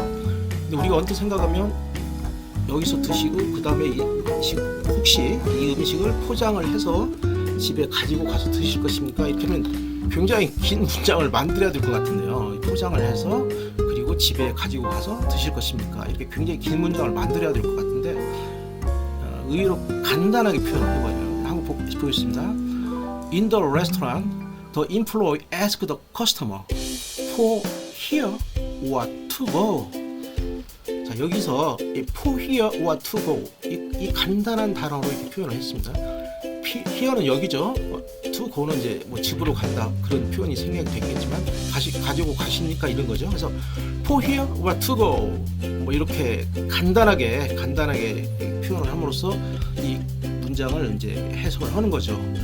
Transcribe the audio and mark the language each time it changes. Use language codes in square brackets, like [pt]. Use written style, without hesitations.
[ko] 근데 우리가 언뜻 생각하면 여기서 드시고 그 다음에 혹시 이 음식을 포장을 해서 집에 가지고 가서 드실 것입니까? 이렇게 하면 굉장히 긴 문장을 만들어야 될 것 같은데요. 포장을 해서 그리고 집에 가지고 가서 드실 것입니까? 이렇게 굉장히 긴 문장을 만들어야 될 것 같은데 의외로 간단하게 표현을 해봐요. 한번 보겠습니다. [en] In the restaurant, the employee asked the customer for here or to go. [ko] 자, 여기서 for here or to go 이 간단한 단어로 이렇게 표현을 했습니다. here는 여기죠. to go는 이제 뭐 집으로 간다 그런 표현이 생략이 되겠지만 가지고 가십니까 이런 거죠. 그래서 for here or to go 뭐 이렇게 간단하게 표현을 함으로써 이 문장을 이제 해석을 하는 거죠.